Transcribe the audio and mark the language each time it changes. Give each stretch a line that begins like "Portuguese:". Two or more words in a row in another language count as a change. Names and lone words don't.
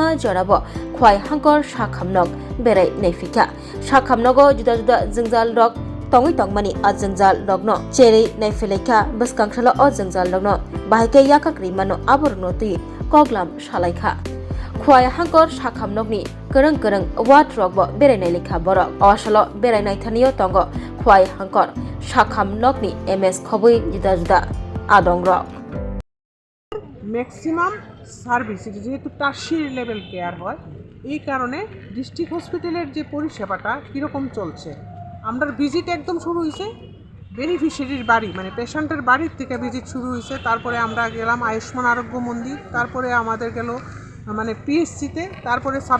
Kok Borok: jorabo Khowai Hangkhor sakhamnok Berai Naikha sakhamnogo juda juda jengjal rok tongui tongmani a jengjal rokno cherei naifilekha bwkhaktwi o jengjal rokno bahike yakakri mano aborno tui koglam salaikha Khowai Hangkhor sakhamnokni kereng wat rokbo berainai lekha borok awasalo berainai thaniyo tongo Khowai Hangkhor sakhamnokni MS khobui juda juda adong rok
English: maximum service
Bangla: যেহেতু
English: tertiary level care
Bangla: হয় এই কারণে
English: district hospital's
Bangla: যে পরিষেবাটা কীরকম চলছে আমরা ভিজিট একদম শুরু হয়েছে বেনিফিশিয়ারির বাড়ি মানে পেশেন্টের বাড়ির থেকে ভিজিট শুরু হয়েছে তারপরে আমরা গেলাম আয়ুষ্মান আরোগ্য মন্দির তারপরে আমাদের গেল মানে পিএসসিতে তারপরে সাব